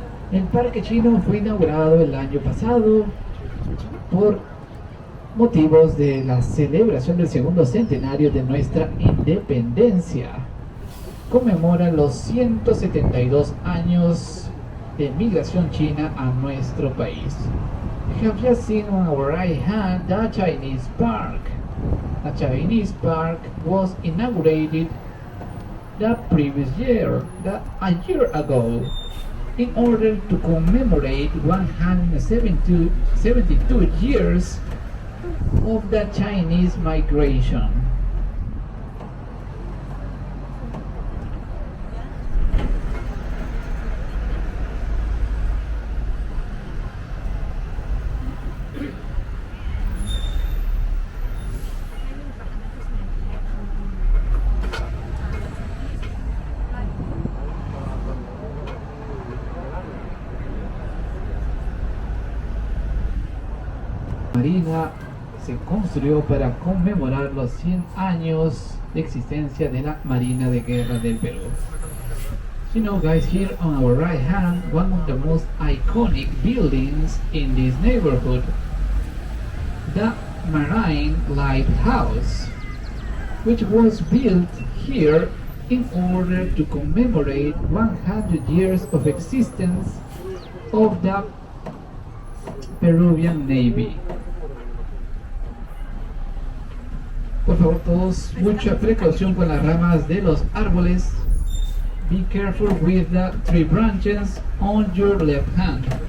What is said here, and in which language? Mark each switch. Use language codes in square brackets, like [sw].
[es] El Parque Chino fue inaugurado el año pasado por motivos de la celebración del segundo centenario de nuestra independencia. Conmemora los 172 años de migración china a nuestro país. [en] We have just seen on our right hand the Chinese Park. The Chinese Park was inaugurated the previous year, a year ago, in order to commemorate 172 years of the Chinese migration. [es] Marina se construyó para conmemorar los 100 años de existencia de la Marina de Guerra del Perú. [en] You know, guys, here on our right hand, one of the most iconic buildings in this neighborhood, the Marine Lighthouse, which was built here in order to commemorate 100 years of existence of the Peruvian Navy. [es] Por favor, todos, mucha precaución con las ramas de los árboles. [en] Be careful with the tree branches on your left hand.